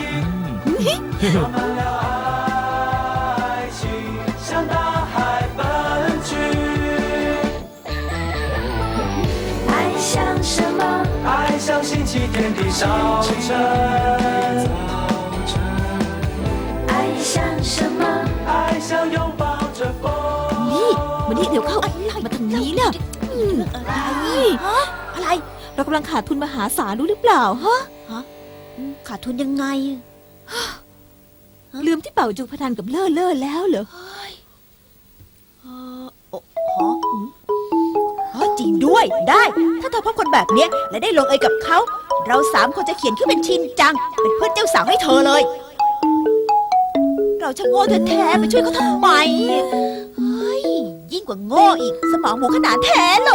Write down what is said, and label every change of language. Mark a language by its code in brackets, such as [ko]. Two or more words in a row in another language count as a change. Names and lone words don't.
[zh] 爱像什么？爱像星期天的早晨，爱像什么？爱像拥抱着风。 [th] นี่วันนี้เดี๋ยวเข้ามาทางนี้นะ อะไร เรากำลังขาดทุนมหาศาลรู้หรือเปล่าฮะ ขาดทุนยังไง ลืมที่เป่าจูพนันกับเล่อแล้วเหรอ จริงด้วยได้ ถ้าเธอพบคนแบบเนี้ยและได้ลงเอยกับเขา เรา3 คนจะเขียนขึ้นเป็นชินจัง เป็นเพื่อนเจ้าสาวให้เธอเลย เราช่างโง่แท้ๆไปช่วยเขาทำไมเฮ้ยยิ่งกว่าโง่อีกสมองหมูขนาดแท้เลย